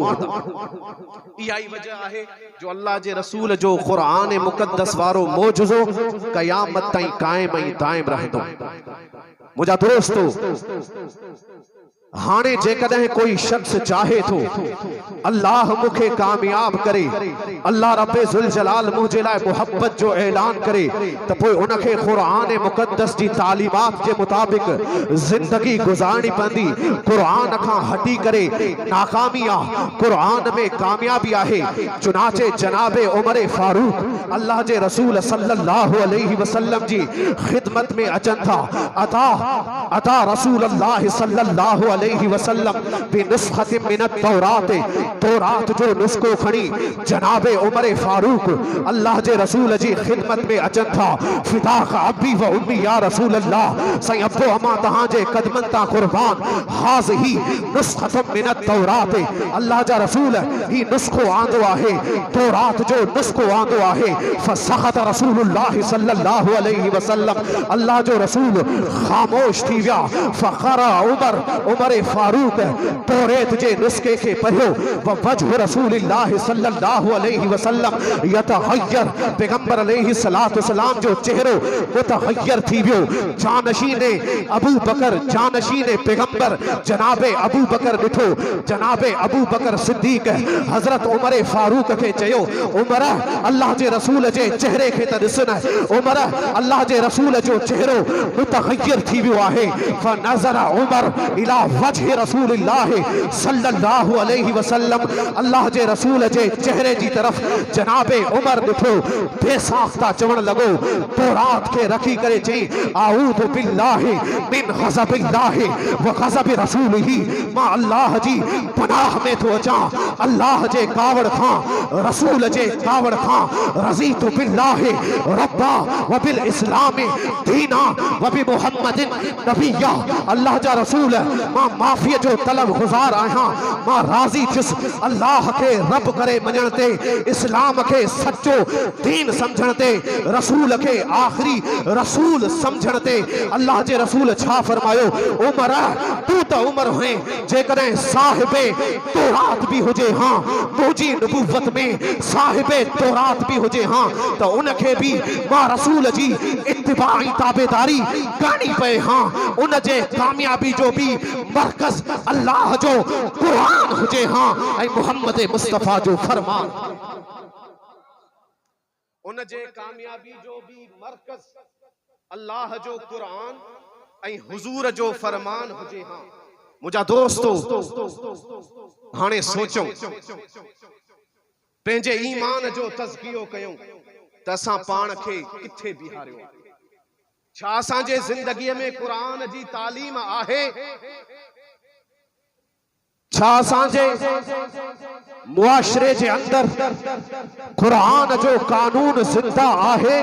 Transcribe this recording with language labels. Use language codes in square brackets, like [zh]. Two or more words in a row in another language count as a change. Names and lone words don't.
[sd] इहाई वजह आहे जो अल्लाह जे रसूल जो कुरान मुक़द्दस वारो मौजज़ो क़यामत ताईं क़ाइम ऐं दाइम रहंदो। मुझा दोस्तों, हाणे जेकॾहिं कोई शख्स चाहे तो अल्लाह मुखे कामयाब करे, अल्लाह रब्बे ज़ुल जलाल मुझे लाइ मोहब्बत जो ऐलान करे, तो पोइ उनखे कुरान मुक़द्दस जी तालीमात के मुताबिक जिंदगी गुजारनी पवंदी। कुरान खां हटी करे नाकामी आहे, कुरान में कामयाबी आहे। चुनाचे जनाबे उमर फारूक अल्लाह जे रसूल [ar] صلى الله عليه وسلم [sd] जी खिदमत में अचन था। [ar] أتى رسول الله صلى الله عليه وسلم بنسخة من التوراة, [sd] तौरात जो नुस्खो खणी जनाबे उमर फारूक अल्लाह जे रसूल जी खिदमत में अचन था। [ar] فداك أبي وأمي يا رسول الله, [sd] सही अब्बो अमा तहां जे कदमन ता कुर्बान। [ar] هذه نسخة من التوراة, [sd] अल्लाह जा रसूल ही नुस्खो आंदो आहे, तौरात जो नुस्खो आंदो आहे। [ar] فسكت رسول الله صلى الله عليه وسلم, [sd] अल्लाह जो रसूल खामोश थी विया। फखरा उमर फारूक तौरात जे नुस्खे के पढ़ियो। [ar] ووجه رسول الله صلى الله عليه وسلم يتغير, [sd] पैगंबर [ar] عليه الصلاة والسلام [sd] जो चेहरो मुतगय्यर थी वियो। जानशीने अबू बकर, जानशीने पैगंबर जनाबे अबू बकर ॾिठो। जनाबे अबू बकर सिद्दीक हजरत उमर फारूक के चयो उमर अल्लाह जे रसूल जे चेहरे के त ॾिस न, उमर अल्लाह जे रसूल जो चेहरो मुतगय्यर थी वियो आहे। [ar] فنظر عمر إلى وجه رسول الله صلى الله عليه وسلم, [sd] अल्लाह जे रसूल जे चेहरे जी तरफ जनाबे उमर ॾिठो, बेसाख्ता चवण लॻो, तौरात खे रखी करे चई [ar] أعوذ بالله من غضب الله وغضب رسوله, [sd] मां अल्लाह जी पनाह में थो अचां, अल्लाह जे कावड़ खां, रसूल जे कावड़ खां। [ar] رضيت بالله ربا وبالإسلام دينا وبمحمد نبيا, [sd] अल्लाह जा रसूल मां माफ़ीअ जो तलब गुज़ार आहियां, मां राज़ी थियुसि अल्लाह खे रब करे मञण ते, इस्लाम खे सचो दीन समझण ते, रसूल खे आखिरी रसूल समझण ते। अल्लाह जे रसूल छा फरमायो, उमर तू त उमर है, जेकॾहिं साहिबे तौरात भी हुजे, हाँ मुंहिंजी नबूवत में साहिबे तौरात भी हुजे, हाँ त उनखे भी मां रसूल जी इत्तिबाई ताबेदारी करनी पए, हाँ उन जे कामयाबी जो भी मरकज अल्लाह जो कुरान हुजे, हाँ ऐं मुहम्मद मुस्तफ़ा जो फरमान, उन जे कामयाबी जो भी मरकज अल्लाह जो कुरान ऐं हुजूर जो फरमान हुजे। हाँ मुझा दोस्तों, हाणे सोचो पंहिंजे ईमान जो तज़कियो कयूं त असां पाण खे किथे बीहारियो, छा असांजे ज़िंदगीअ में कुरान जी तालीम आहे, छा असांजे मुआशरे जे अंदर कुरान जो कानून ज़िंदा आहे।